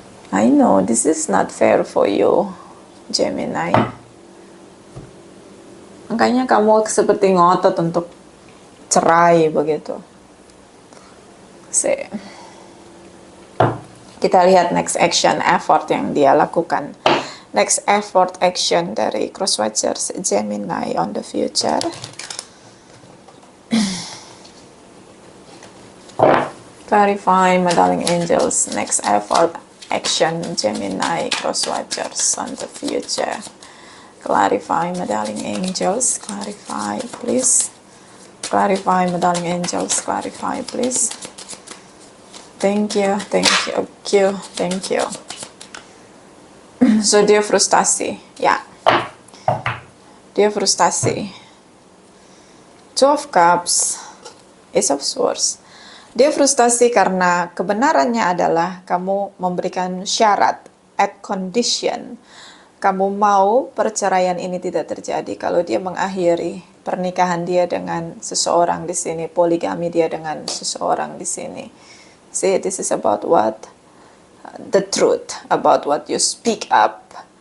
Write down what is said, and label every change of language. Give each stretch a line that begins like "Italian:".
English: I know this is not fair for you, Gemini.
Indonesian: Makanya kamu seperti ngotot untuk cerai begitu. Kita lihat
English: next action, effort
Indonesian: yang dia lakukan.
English: Next effort action dari Crosswatchers Gemini on the future. Clarify, my darling angels. Next effort action Gemini Crosswatchers on the future. Clarify, my darling angels. Clarify, please. Clarify, my darling angels. Clarify, please. Thank you, thank you, thank you. So
Indonesian: dia frustasi, ya. Dia frustasi. Two of Cups, Ace of Swords. Dia frustasi karena kebenarannya adalah kamu memberikan syarat,
English: add condition.
Indonesian: Kamu mau perceraian ini tidak terjadi kalau dia mengakhiri pernikahan dia dengan seseorang di sini, poligami dia dengan seseorang di sini.
English: See, this is about what? The truth, about what you speak up.